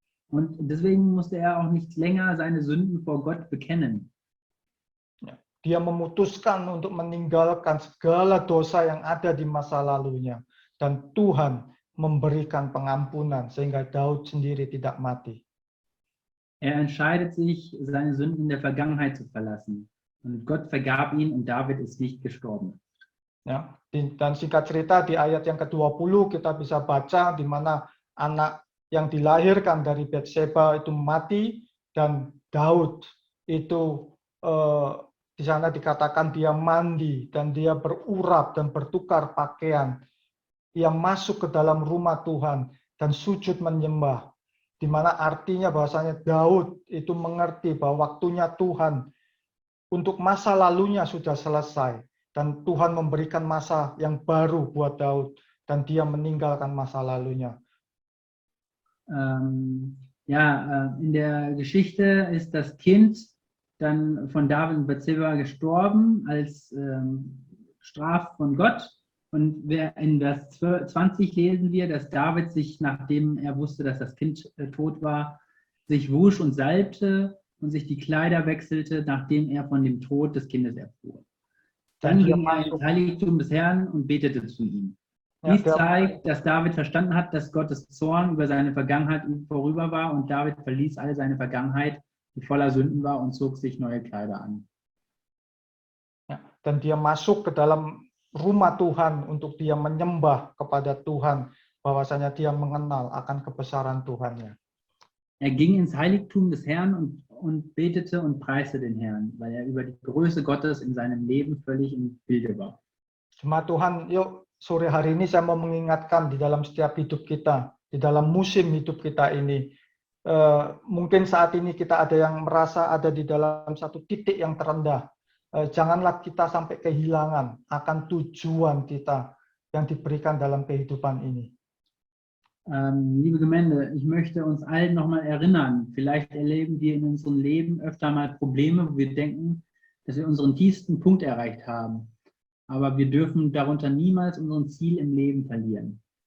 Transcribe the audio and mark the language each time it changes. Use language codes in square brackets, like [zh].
[de] Und deswegen musste er auch nicht länger seine Sünden vor Gott bekennen. [id] Dia memutuskan untuk meninggalkan segala dosa yang ada di masa lalunya. Dan Tuhan memberikan pengampunan sehingga Daud sendiri tidak mati. [de] Er entscheidet sich, seine Sünden in der Vergangenheit zu verlassen. Und Gott vergab ihn und David ist nicht gestorben. [id] Ya, dan singkat cerita di ayat yang ke-20 kita bisa baca di mana anak yang dilahirkan dari Batseba itu mati dan Daud itu di sana dikatakan dia mandi dan dia berurap dan bertukar pakaian. Dia masuk ke dalam rumah Tuhan dan sujud menyembah. Di mana artinya bahwasanya Daud itu mengerti bahwa waktunya Tuhan untuk masa lalunya sudah selesai. Dan Tuhan memberikan masa yang baru buat Daud. Dan dia meninggalkan masa lalunya. [de] In der Geschichte ist das Kind dann von David und Bathseba gestorben als Straf von Gott. Und in Vers 20 lesen wir, dass David sich, nachdem er wusste, dass das Kind tot war, sich wusch und salbte und sich die Kleider wechselte, nachdem er von dem Tod des Kindes erfuhr. Dann ging er ins Heiligtum des Herrn und betete zu ihm. Dies zeigt, dass David verstanden hat, dass Gottes Zorn über seine Vergangenheit vorüber war und David verließ all seine Vergangenheit, die voller Sünden war, und zog sich neue Kleider an. [id] Ya, dan dia masuk ke dalam rumah Tuhan untuk dia menyembah kepada Tuhan, bahwasanya dia mengenal akan kebesaran Tuhannya. [de] Er ging ins Heiligtum des Herrn und betete und preiste den Herrn, weil er über die Größe Gottes in seinem Leben völlig im Bilde war. [id] Jemaat Tuhan, yuk sore hari ini saya mau mengingatkan di dalam setiap hidup kita, di dalam musim hidup kita ini, mungkin saat ini kita ada yang merasa ada di dalam satu titik yang terendah. Janganlah kita sampai kehilangan akan tujuan kita yang diberikan dalam kehidupan ini. [de] Liebe Gemeinde, ich möchte uns allen nochmal erinnern, vielleicht erleben wir in unserem Leben öfter mal Probleme, wo wir denken, dass wir unseren tiefsten Punkt erreicht haben. Aber wir dürfen darunter niemals unseren Ziel im Leben verlieren.